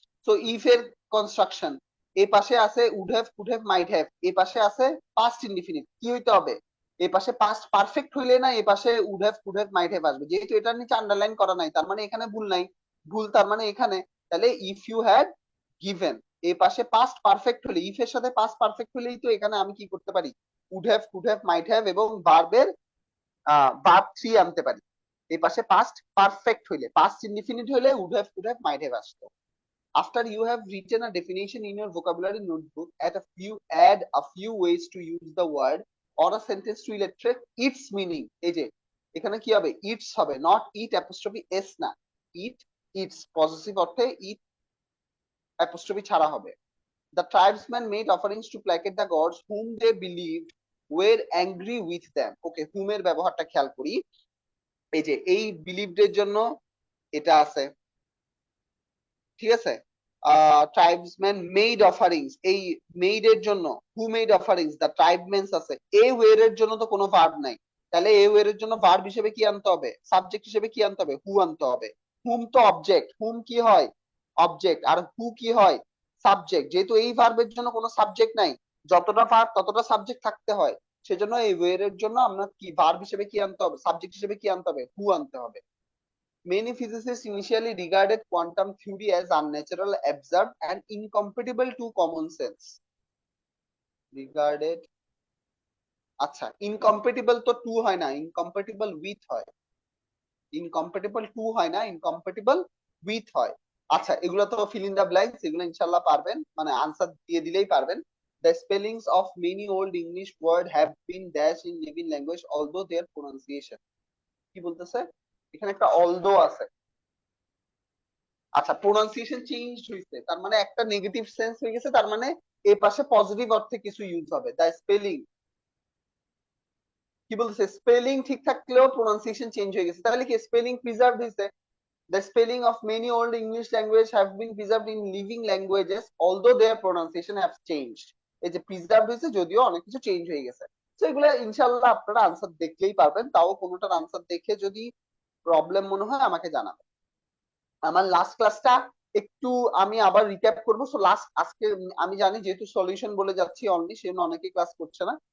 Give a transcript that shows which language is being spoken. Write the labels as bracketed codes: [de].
[bn] So if এর construction, এই পাশে আছে would have, could have, might have, এই পাশে আছে past indefinite, কি হইতে হবে, এই পাশে past perfect হইলে না এই পাশে would have, could have, might have আসবে। যেহেতু এটার নিচে আন্ডারলাইন করা নাই, তার মানে এখানে ভুল নাই, ভুল তার মানে এখানে। তাহলে [en] if you had given, [bn] এই পাশে past perfect হলে, if এর সাথে past perfect হলেই তো এখানে আমি কি করতে পারি, would have, could have, might have এবং ভার্বের ভার্ব 3 আনতে পারি। এই পাশে পাস্ট পারফেক্ট হইলে, পাস্ট ইনডিফিনিট হইলে would have, could have, might have আসতো। [en] After you have written a definition in your vocabulary notebook, add a few ways to use the word or a sentence to illustrate its meaning. [bn] এই যে এখানে কি হবে, it's হবে, not it apostrophe S না, ইট, it's positive অর্থে ইট apostrophe ছাড়া হবে। [en] The tribesmen made offerings to placate the gods whom they believed were angry with them. [bn] Okay, whom এর ব্যবহারটা খেয়াল করি। এই যে এই বিলিভড এর জন্য এটা আছে, ঠিক আছে? ট্রাইবসম্যান মেড অফারিংস, এই মেড এর জন্য হু মেড অফারিংস, দা ট্রাইবমেন্স আছে। এ ওয়ের এর জন্য তো কোনো ভার্ব নাই, তাহলে এ ওয়ের এর জন্য ভার্ব হিসেবে কি আনতে হবে, সাবজেক্ট হিসেবে কি আনতে হবে, হু আনতে হবে। হুম তো অবজেক্ট, হুম কি হয় অবজেক্ট, আর হু কি হয় সাবজেক্ট। যেহেতু এই ভার্বের জন্য কোনো সাবজেক্ট নাই, যতটা ভার্ব ততটা সাবজেক্ট থাকতে হয়, সেজন্য এই ওয়ের এর জন্য আমরা কি ভার্ব হিসেবে কি আনতে হবে, সাবজেক্ট হিসেবে কি আনতে হবে, হু আনতে হবে। [en] Many physicists initially regarded quantum theory as unnatural, absurd, and incompatible to common sense. [bn] Regarded, আচ্ছা, ইনকম্পেটিবল তো টু হয় না, ইনকম্পেটিবল উইথ হয়। ইনকম্পেটিবল টু হয় না, ইনকম্পেটিবল উইথ হয়। আচ্ছা, এগুলো তো ফিল ইন দা ব্ল্যাঙ্কস, এগুলো ইনশাআল্লাহ পারবেন, মানে আনসার দিয়ে দিলেই পারবেন। [en] The spellings of many old English words have been dashed in living language, although their pronunciation, [bn] কি বলতেছে, এখানে একটা অলদো আছে। আচ্ছা, প্রোনাউন্সিয়েশন চেঞ্জ হয়েছে, তার মানে একটা নেগেটিভ সেন্স হয়ে গেছে, তার মানে এ পাশে পজিটিভ অর্থে কিছু ইউজ হবে। দ্য স্পেলিং, কি বলতেছে, স্পেলিং ঠিক থাকলেও প্রোনাউন্সিয়েশন চেঞ্জ হয়ে গেছে, তাহলে কি স্পেলিং প্রিজার্ভ হয়েছে। [en] The spelling of many old English language have been preserved in living languages, although their pronunciation have changed. [bn] এই যে প্রিজার্ভ হয়েছে, যদিও অনেক কিছু চেঞ্জ হয়ে গেছে। তো এগুলো ইনশাল্লাহ আপনারা আনসার দেখলেই পারবেন, তাও কোনোটার আনসার দেখে যদি প্রবলেম মনে হয় আমাকে জানাবেন। আমার লাস্ট ক্লাসটা একটু আমি আবার রিক্যাপ করবো। সো লাস্ট আজকে আমি জানি যেহেতু সলিউশন বলে যাচ্ছি অনলি, সেজন্য অনেকেই ক্লাস করছে না।